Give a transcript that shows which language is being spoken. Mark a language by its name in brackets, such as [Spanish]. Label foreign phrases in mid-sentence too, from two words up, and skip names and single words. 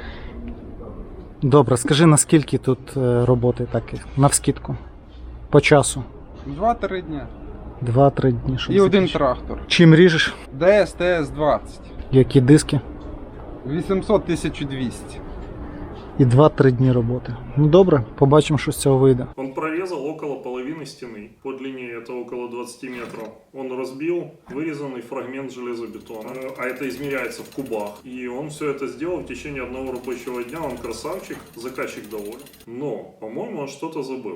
[Ukrainian] Добре, скажи, наскільки тут роботи такі, навскидку? По часу? [Russian] 2-3 дня. [Ukrainian] 2-3 дні. щоб І один закінчити. трактор. Чим ріжеш? ДС-ТС-20. Які диски? 800-1200. І 2-3 дні роботи. Ну добре, побачимо, що з цього вийде. [Russian] Он прорезал около половины стены. По длине это около 20 метров. Он разбил вырезанный фрагмент железобетона. А это измеряется в кубах. И он все это сделал в течение одного рабочего дня. Он красавчик, заказчик доволен. Но, по-моему, он что-то забыл.